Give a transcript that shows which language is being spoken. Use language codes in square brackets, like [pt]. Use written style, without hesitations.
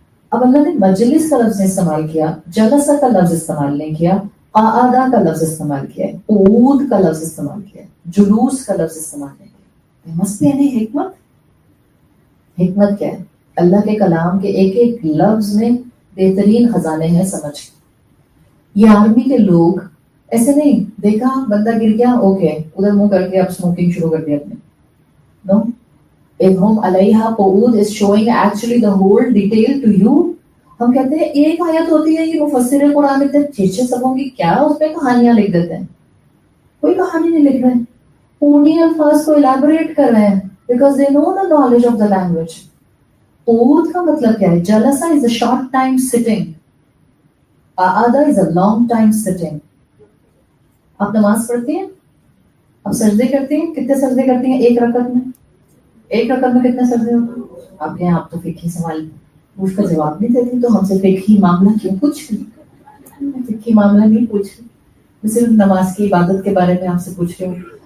[ur] اب اللہ نے مجلس کا لفظ استعمال کیا، جلسہ کا لفظ استعمال نہیں کیا، قعدہ کا لفظ استعمال کیا، قعود کا لفظ استعمال کیا، جلوس کا لفظ استعمال نہیں کیا. مست یعنی حکمت. حکمت کیا ہے؟ اللہ کے کلام کے ایک ایک لفظ میں بہترین خزانے ہیں سمجھ. یہ آرمی کے لوگ ایسے نہیں دیکھا بندہ گر گیا اوکے ادھر منہ کر کے اب اسموکنگ شروع کر دیا اپنے. [en] نو، [ar] اذ ہم علیہا قعود [en] is showing actually the whole detail to you. [ur] ہم کہتے ہیں ایک آیت ہوتی ہے، یہ مفسر قرآن لکھتے ہیں 6 صفحوں کی، کیا اس پہ کہانیاں لکھ دیتے ہیں. کوئی کہانی نہیں لکھ رہے، انہی الفاظ کو الیبوریٹ کر رہے ہیں [en] because they know the knowledge of the language. [ur] قعود کا مطلب کیا ہے؟ [en] جلسہ is a short time sitting. قعدہ is a long time sitting. [ur] آپ نماز پڑھتی ہیں، آپ سجدے کرتی ہیں، کتنے سجدے کرتی ہیں ایک رکعت میں؟ ایک رکعت میں کتنے سجدے ہوتے ہیں؟ آپ کہیں آپ تو فقہی سوال اس کا جواب نہیں دیتی، تو ہم سے فقہی معاملہ کیوں پوچھ رہی؟ فقہی معاملہ نہیں پوچھ رہی، میں صرف نماز کی عبادت کے بارے میں آپ سے پوچھ رہی ہوں.